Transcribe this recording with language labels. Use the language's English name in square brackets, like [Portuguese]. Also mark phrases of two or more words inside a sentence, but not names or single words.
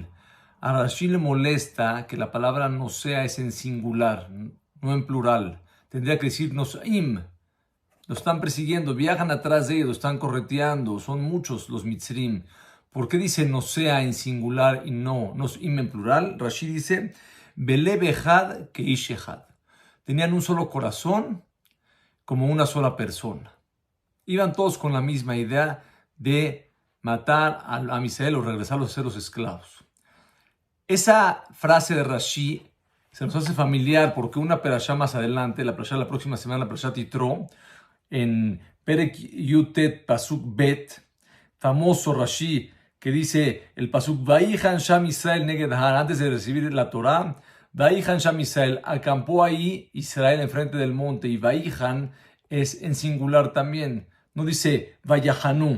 [Spanish] A Rashi le molesta que la palabra nosea es en singular, no en plural. Tendría que decir nosaim. Lo están persiguiendo, viajan atrás de ellos, lo están correteando, son muchos los Mitzrim. ¿Por qué dice no sea en singular y no en plural? Rashi dice, [Hebrew] בלב אחד כאיש אחד. [Spanish] Tenían un solo corazón, como una sola persona. Iban todos con la misma idea de matar a Israel o regresarlos a ser los esclavos. Esa frase de Rashi se nos hace familiar porque una perashá más adelante, la perashá de la próxima semana, la perashá Yitro, en [Hebrew] פרק יט פסוק ב, [Spanish] famoso Rashi, que dice el Pasuk, [Hebrew] ויחן שם ישראל נגד ההר, [Spanish] antes de recibir la Torah, [Hebrew] ויחן שם ישראל, [Spanish] acampó ahí Israel enfrente del monte, y Vaihan es en singular también, no dice Vayahanu.